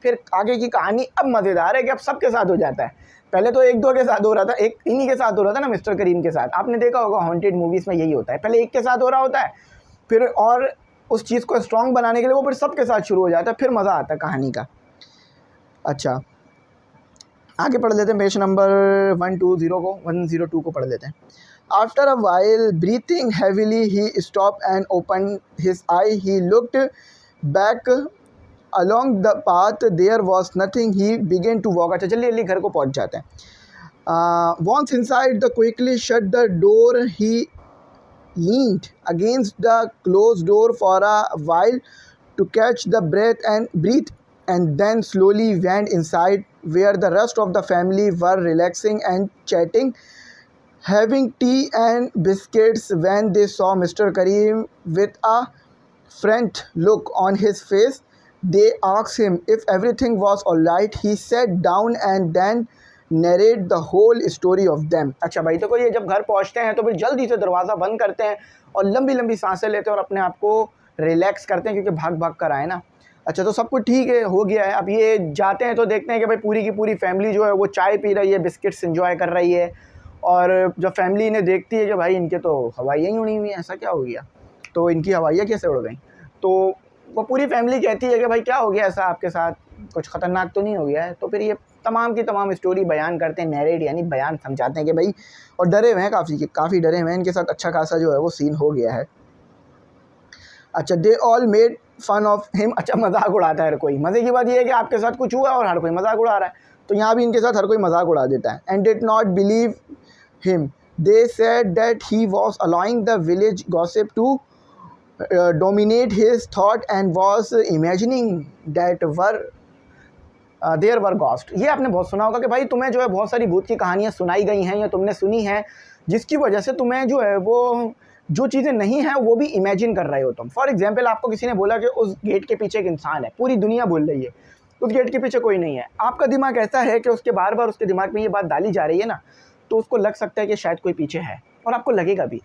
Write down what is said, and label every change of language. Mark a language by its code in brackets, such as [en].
[hi] फिर आगे की कहानी अब मज़ेदार है कि अब सबके साथ हो जाता है। पहले तो एक दो के साथ हो रहा था, एक इन्हीं के साथ हो रहा था ना, मिस्टर करीम के साथ। आपने देखा होगा हॉन्टेड मूवीज़ में यही होता है, पहले एक के साथ हो रहा होता है, फिर और उस चीज़ को स्ट्रॉन्ग बनाने के लिए वो फिर सबके साथ शुरू हो जाता है, फिर मज़ा आता है कहानी का। अच्छा, आगे पढ़ लेते हैं पेज नंबर 102 को पढ़ लेते हैं। [en] After a while, breathing heavily, he stopped and opened his eye. He looked back along the path. There was nothing. He began to walk. [hi] अच्छा, जल्दी जल्दी घर को पहुंच जाते हैं। [en] Once inside, the quickly shut the door. He leaned against the closed door for a while to catch the breath, and then slowly went inside, where the rest of the family were relaxing and chatting, having tea and biscuits. When they saw Mr. Karim with a frantic look on his face, they asked him if everything was alright. He sat down and then narrate the whole story of them। [hi] अच्छा भाई, देखो ये जब घर पहुंचते हैं तो फिर जल्दी से दरवाज़ा बंद करते हैं और लंबी लंबी सांसें लेते हैं और अपने आप को रिलैक्स करते हैं, क्योंकि भाग भाग कर आए ना। अच्छा, तो सब कुछ ठीक है, हो गया है। अब ये जाते हैं तो देखते हैं कि भाई पूरी की पूरी फैमिली जो है वो चाय पी रही है, बिस्किट्स एंजॉय कर रही है, और जब फैमिली इन्हें देखती है कि भाई इनके तो हवाइयाँ ही उड़ी हुई हैं, ऐसा क्या हो गया, तो इनकी हवाइयाँ कैसे उड़ गई, तो वो पूरी फैमिली कहती है कि भाई क्या हो गया ऐसा आपके साथ, कुछ ख़तरनाक तो नहीं हो गया है। तो फिर ये तमाम की तमाम स्टोरी बयान करते हैं, नैरेट यानी बयान समझाते हैं कि भाई, और डरे हुए हैं, काफ़ी डरे हुए हैं, इनके साथ अच्छा खासा जो है वो सीन हो गया है। अच्छा, [en] They all made fun of him. [hi] अच्छा, मजाक उड़ाता है हर कोई। मज़े की बात यह है कि आपके साथ कुछ हुआ और हर कोई मजाक उड़ा रहा है, तो यहाँ भी इनके साथ हर कोई मजाक उड़ा देता है। [en] And did not believe him. They said that he was allowing the village gossip to dominate his thought and was imagining that there were ghosts। [hi] ये आपने बहुत सुना होगा कि भाई तुम्हें जो है बहुत सारी भूत की कहानियाँ सुनाई गई हैं या तुमने सुनी है, जिसकी वजह से तुम्हें जो है वो जो चीज़ें नहीं हैं वो भी इमेजिन कर रहे हो तुम। फॉर एग्जाम्पल, आपको किसी ने बोला कि उस गेट के पीछे एक इंसान है, पूरी दुनिया बोल रही है उस गेट के पीछे कोई नहीं है। आपका दिमाग ऐसा है कि उसके बार बार उसके दिमाग में ये बात डाली जा रही है ना, तो उसको लग सकता है कि शायद कोई पीछे है, और आपको लगेगा भी।